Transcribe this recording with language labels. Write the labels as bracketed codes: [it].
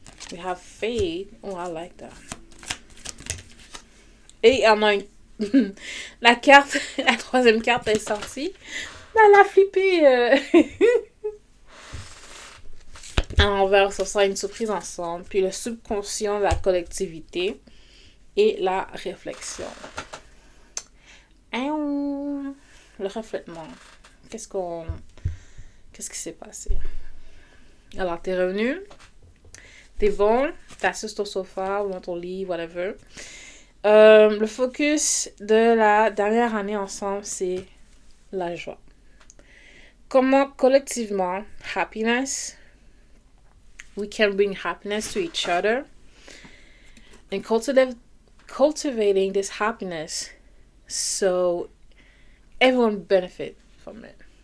[en] We have faith. Oh, I like that. [fr] Et il y en a la carte, la troisième carte est sortie. Elle a flippé. Alors, on va ressortir une surprise ensemble. Puis le subconscient, la collectivité et la réflexion. Le reflètement. Qu'est-ce qui s'est passé? Alors, t'es revenu. T'es bon. T'assis sur ton sofa ou dans ton lit, whatever. Le focus de la dernière année ensemble, c'est la joie. Comment collectivement, [en] happiness, we can bring happiness to each other and cultivating this happiness so everyone benefit from it.